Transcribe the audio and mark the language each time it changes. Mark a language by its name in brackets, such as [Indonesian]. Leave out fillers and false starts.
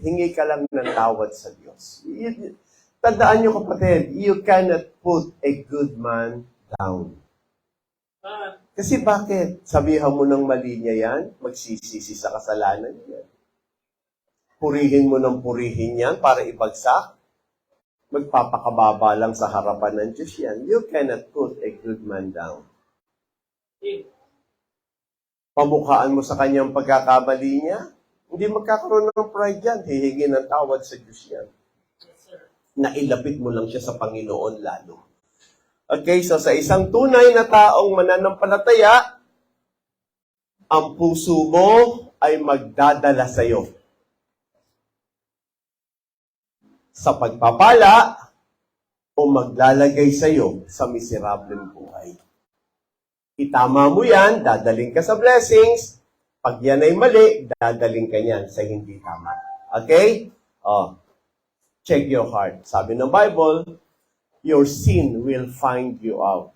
[Filipino] Hingi ka lang ng tawad sa Diyos. Tandaan nyo kapatid, [English] you cannot put a good man down. [Filipino] Kasi bakit? Sabihan mo ng mali niya yan, magsisisi sa kasalanan niya. Purihin mo ng purihin yan para ibagsak. Magpapakababa lang sa harapan ng Diyos yan. [English] You cannot put a good man down. [Filipino] Pamukhaan mo sa kanyang pagkakamali niya, hindi magkakaroon ng pride yan. Hihingi ng tawad sa Diyos yan. Nailapit mo lang siya sa Panginoon lalo. Okay, so sa isang tunay na taong mananampalataya, ang puso mo ay magdadala sa iyo sa pagpapala o maglalagay sa'yo sa miserableng buhay. Itama mo yan, dadaling ka sa blessings. Pag yan ay mali, dadaling ka yan sa hindi tama. [English] Okay? Check your heart. [Filipino] Sabi ng [English] Bible, your sin will find you out.